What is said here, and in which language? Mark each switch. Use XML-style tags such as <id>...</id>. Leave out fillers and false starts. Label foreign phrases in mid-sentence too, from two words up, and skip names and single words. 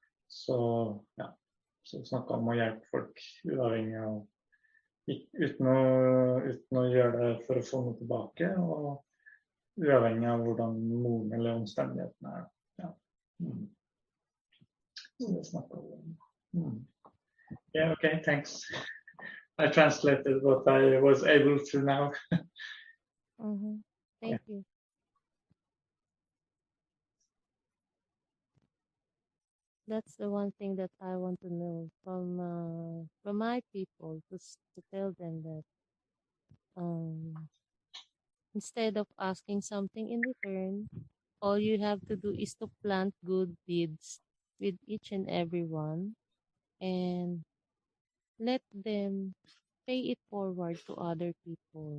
<no>Så ja, så snakket om å hjelpe folk uavhengig av, uten å gjøre det for å få noe tilbake, og uavhengig av hvordan moren eller omstendighetene er. Ja. Så det snakket vi om.</no> <en>Yeah, okay, thanks. I translated what I was able to now. Thank you. That's the one thing that I want to know from my people, to tell them that instead of asking something in return, all you have to do is to plant good deeds with each and every one, and let them pay it forward to other people.</en>